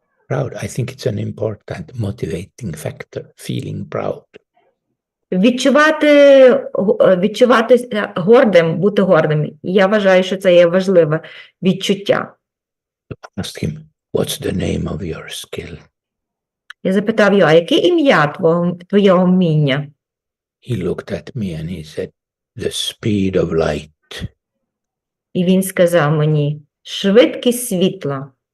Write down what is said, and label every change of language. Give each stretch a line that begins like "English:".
English: Proud, I think it's an important motivating factor, feeling proud.
Ukrainian: Відчувати гордим, бути гордим. Я вважаю, що це є важливе відчуття.
English: Asked him, what's the name of your skill?
Ukrainian: Я запитав його, а яке ім'я твого вміння?
English: He looked at me and he said, the speed of light.
Ukrainian: І він сказав мені, швидкість світла.